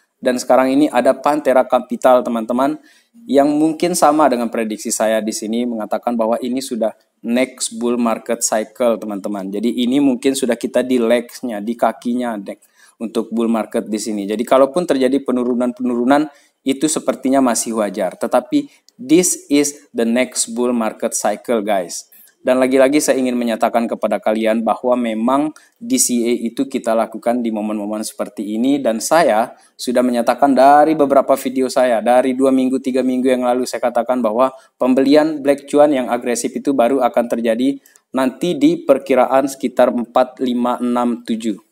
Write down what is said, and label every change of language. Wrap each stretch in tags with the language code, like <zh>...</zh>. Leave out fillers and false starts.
<id>Dan sekarang ini ada Pantera Capital teman-teman yang mungkin sama dengan prediksi saya di sini, mengatakan bahwa ini sudah next bull market cycle teman-teman. Jadi ini mungkin sudah kita di legs-nya, di kakinya untuk bull market di sini. Jadi kalaupun terjadi penurunan-penurunan itu sepertinya masih wajar. Tetapi</id> <en>this is the next bull market cycle guys.</en> <id>Dan lagi-lagi saya ingin menyatakan kepada kalian bahwa memang DCA itu kita lakukan di momen-momen seperti ini. Dan saya sudah menyatakan dari beberapa video saya, dari 2 minggu, 3 minggu yang lalu saya katakan bahwa pembelian black cuan yang agresif itu baru akan terjadi nanti di perkiraan sekitar 4, 5, 6, 7.</id>